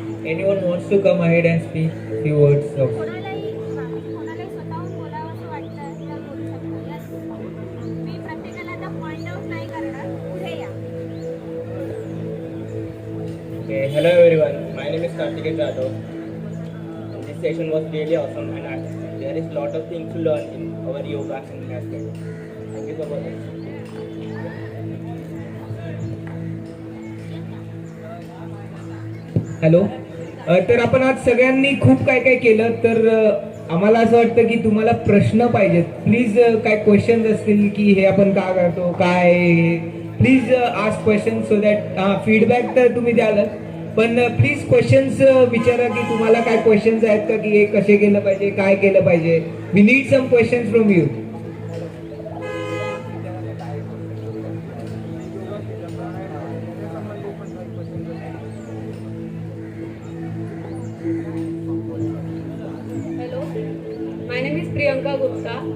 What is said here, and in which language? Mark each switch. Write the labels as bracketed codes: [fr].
[en] Anyone wants to come ahead and speak few words of [mr] कोणालाही स्वतःहून बोलावं असं वाटतं तर बोलू शकतो. [en] Yes. [mr] मी प्रत्येकाला आता पॉइंट आउट नाही करणार. पुढे या. [en] Okay, hello everyone. My name is Karthikeyan Jadhav. This session was really awesome and there is lot of things to learn in our yoga and aspect. Thank you so much. [mr] Hello. तर आपण आज सगळ्यांनी खूप काय काय केलं, तर आम्हाला असं वाटतं की तुम्हाला प्रश्न पाहिजेत. प्लीज काय क्वेश्चन्स असतील की हे आपण का करतो काय, [en] please ask question so that feedback [mr] तर तुम्ही द्यालच, पण प्लीज क्वेश्चन्स विचारा की तुम्हाला काय क्वेश्चन्स आहेत का, की हे कसे केलं पाहिजे, काय केलं पाहिजे. [en] We need some questions from you. Hello, my name is Priyanka Gupta.